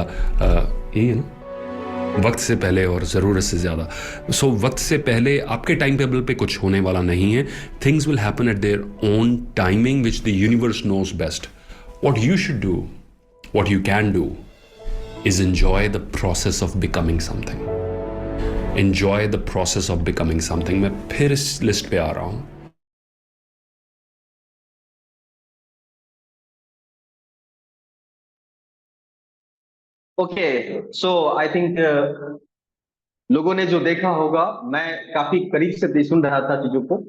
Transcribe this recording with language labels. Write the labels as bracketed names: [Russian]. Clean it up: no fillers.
[Hindi] ये है ना, वक्त से पहले और ज़रूरत से ज़्यादा। सो वक्त से पहले आपके टाइम टेबल पे कुछ होने वाला नहीं है। [English] Things will happen at their own timing which the universe knows best. What you should do, what you can do is enjoy the process of becoming something. Enjoy the process of becoming something. [Hindi] मैं फिर इस list पे आ रहा हूं। Okay, so I think लोगों ने जो देखा होगा, मैं काफी करीब से सुन रहा था चीजों को।